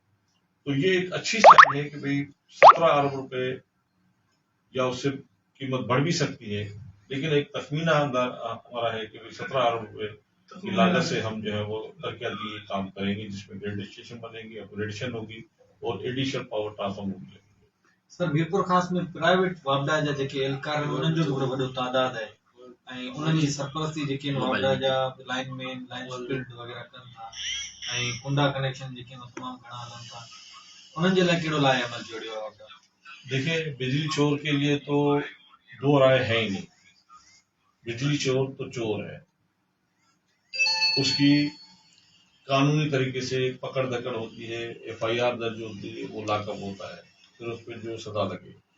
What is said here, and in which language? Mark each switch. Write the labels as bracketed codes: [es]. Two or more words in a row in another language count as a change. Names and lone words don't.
[ur] تو یہ ایک اچھی سائن ہے کہ بھئی 17 ارب روپے یا اس سے قیمت بڑھ بھی سکتی ہے، لیکن ایک تخمینہ ہمارا ہے کہ 17 ارب روپے کی لاگت سے ہم جو ہے وہ ترقیاتی کام کریں گے، جس میں گریڈ اسٹیشن بنے گی، اپگریڈیشن ہوگی اور ایڈیشنل پاور ٹرانسفارمر ہوگی. [sd] سر میرپور خاص میں پرائیویٹ وابڈا جا जेके एहलकार आहिनि उन्हनि जो बि वॾो तादाद आहे ऐं उन्हनि जी सरपरस्ती जेके आहिनि वابडा जा लाइन मैन लाइन स्पिरिट वग़ैरह कनि था ऐं कुंडा कनेक्शन जेके आहिनि तमामु घणा हलनि था, उन्हनि जे लाइ कहिड़ो लाइ अमल जोड़ियो आहे वابडा؟ [ur] دیکھیں بجلی چور کے لیے تو دو رائے ہے ہی نہیں. بجلی چور تو چور ہے، اس کی قانونی طریقے سے پکڑ دکڑ ہوتی ہے، FIR درج ہوتی ہے، وہ لاک اپ ہوتا ہے، پھر اس پہ جو سزا لگے.